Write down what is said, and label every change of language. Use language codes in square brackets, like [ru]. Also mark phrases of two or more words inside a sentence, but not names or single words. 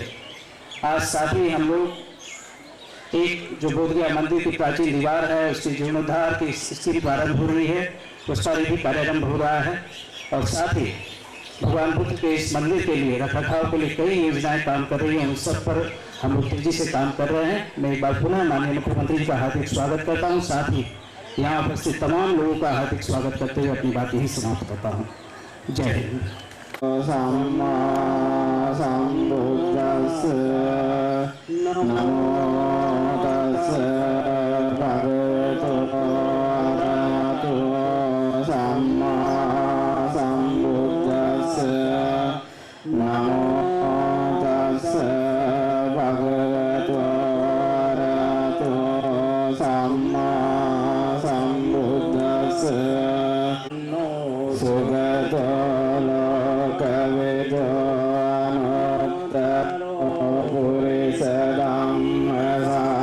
[hi] आज साथ ही हम लोग एक जो बोधगया मंदिर की प्राचीन दीवार है उसकी जीर्णोद्धार की स्थिति प्रारंभ हो रही है, उसका भी कार्यारंभ हो रहा है और साथ ही भगवान बुद्ध के इस मंदिर के लिए रखरखाव के लिए कई योजनाएं काम कर रही हैं, उन सब पर हम लोग तेजी से काम कर रहे हैं। मैं एक बार पुनः माननीय मुख्यमंत्री जी का हार्दिक स्वागत करता हूं, साथ ही यहाँ उपस्थित तमाम लोगों का हार्दिक स्वागत करते हुए अपनी बात यही समाप्त करता हूँ। जय हिंद। [pi] सम्मा सम्बुद्धस्स नमो तस्स भगवतो अरहतो सम्मा सम्बुद्धस्स नमो तस्स भगवतो अरहतो सम्मा सम्बुद्धस्स सुगतो लोकविदो अनुत्तरो पुरुषधम्मः